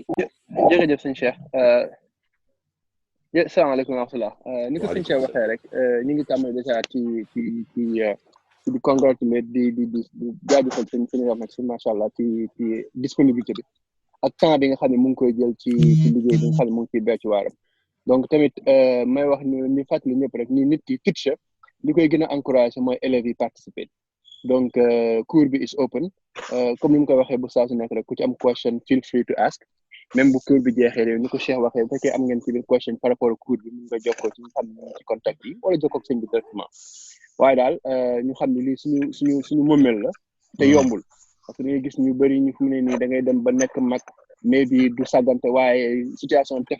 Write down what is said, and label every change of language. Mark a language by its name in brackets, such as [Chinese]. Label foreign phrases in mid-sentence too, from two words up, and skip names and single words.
[Wolof] jërëjëf sëñ Cheikh [Arabic] السلام عليكم ورحمة الله [Wolof] ni ko sëñ Cheikh waxee rek ñu ngi tàmbali déjà ci di congratulate di jaajëfal sëñ Rahmat [Arabic] ما شاء الله [Wolof] ci disponibilité bi ak temps bi nga xam ne mu ngi koy jël ci liggéey bi nga xam ne mu ngi ciy béy ci waaram donc tamit may wax ni fàttali ñëpp rek ni nit ki teacher li koy gën a encouragé mooy élèves yi participer donc cours bi [English] is open [Wolof] comme ni mu koy waxee bu saa su nekk rek ku ci am question [English] feel free to ask [Wolof] même bu cours bi jeexee réew ni ko Cheikh waxee bu fekkee am ngeen ci biir question [French] par rapport [Wolof] ak cours bi mun nga jokkoo ci ñu xam ne ci contact yi wala jokkoo ak sëñ bi directement waaye daal ñu xam ne lii suñu moomeel la te yombul [French] parce que [Wolof] dañuy gis ñu bëri ñu fu mu ne nii da ngay dem ba nekk mag mais bi du sàggante waaye situation tef